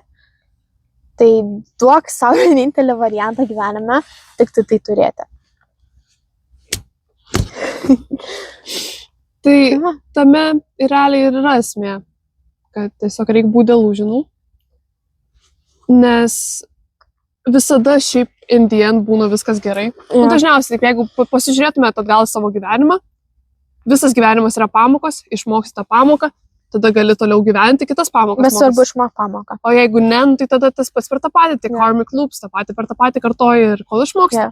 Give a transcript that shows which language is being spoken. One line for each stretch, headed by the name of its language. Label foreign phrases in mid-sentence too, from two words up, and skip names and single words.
Lithuanian: Tai duok savo vienintelį variantą gyvenime, tik tai turėti. Tai tame realiai ir yra esmė, kad tiesiog reikia būti delusional, nes visada šiaip
English: in the end
Lithuanian: būna viskas gerai. Dažniausiai, jeigu pasižiūrėtumėte atgal savo gyvenimą, visas gyvenimas yra pamokos, išmoksi tą pamoką, tada gali toliau gyventi kitas pamokas. Bet svarbu išmokti pamoką. O jeigu ne, tai tada tas pats per tą patį, tai
English: karmic loops,
Lithuanian: tą patį per tą patį kartoji ir kol išmoksti.